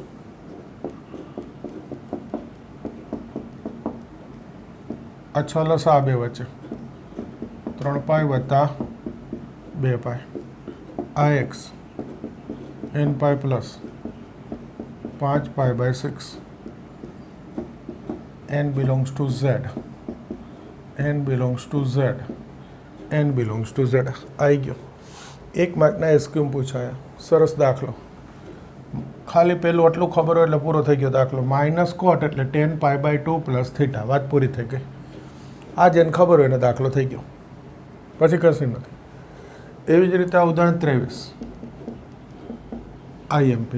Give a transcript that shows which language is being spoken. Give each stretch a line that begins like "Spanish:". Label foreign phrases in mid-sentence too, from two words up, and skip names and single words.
Gujarati: આ 6 લસા બે વચ્ચે 3 પાઈ વત્તા 2 પાઈ, આ એક્સ n
English: pi plus
Gujarati: 5 π/6,
English: n belongs to z, n belongs to z, n belongs to z.
Gujarati: આવી ગયો. 1 માર્કના એસક્યુમ પૂછાયા, સરસ દાખલો. ખાલી પેલું આટલું ખબર હોય એટલે પૂરો થઈ ગયો દાખલો.
English: minus cot
Gujarati: એટલે tan π/2 પ્લસ થીટા, વાત પૂરી થઈ ગઈ. આ જેને ખબર હોય એને દાખલો થઈ ગયો, પછી કશું નથી. એવી જ રીતે આ ઉદાહરણ 23 આઈએમપી.